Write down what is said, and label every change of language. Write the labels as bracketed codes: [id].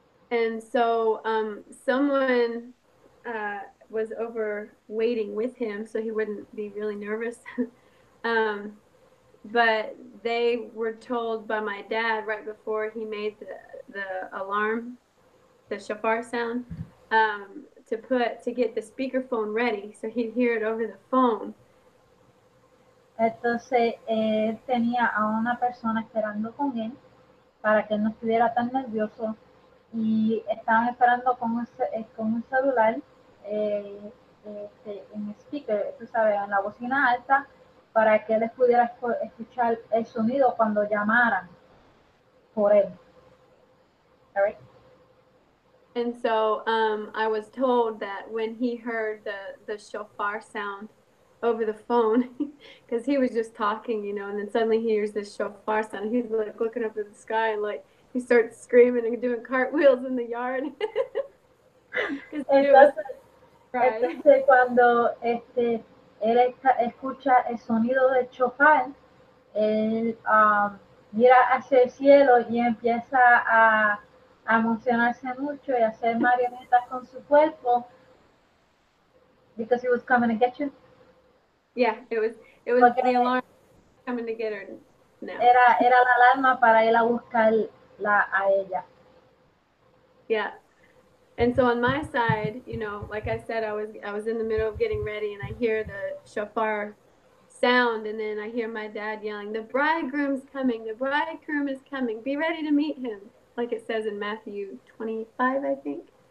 [en] And so someone was over waiting with him so he wouldn't be really nervous. But they were told by my dad right before he made the alarm, the shofar sound, to get the speakerphone ready so he'd hear it over the phone. [es] Entonces él tenía a una persona esperando con él para que él no estuviera tan nervioso y estaban esperando con un celular en speaker, tú sabes, en la bocina alta para que él pudiera escuchar el sonido cuando llamaran por él. [en] All right. And so I was told that when he heard the shofar sound over the phone, because he was just talking, and then suddenly he hears this shofar sound. He's like looking up at the sky and like he starts screaming and doing cartwheels in the yard. [es] Entonces cuando él escucha el sonido del shofar, él mira hacia el cielo y empieza a emocionarse mucho y a hacer marionetas con su cuerpo. [en] Because he was coming to get you. Yeah, it was the alarm coming to get her now. [es] Era la alarma para ir a buscarla a ella. [en] Yeah. And so on my side, like I said, I was in the middle of getting ready and I hear the shofar sound and then I hear my dad yelling, "The bridegroom's coming, the bridegroom is coming, be ready to meet him," like it says in Matthew 25, I think.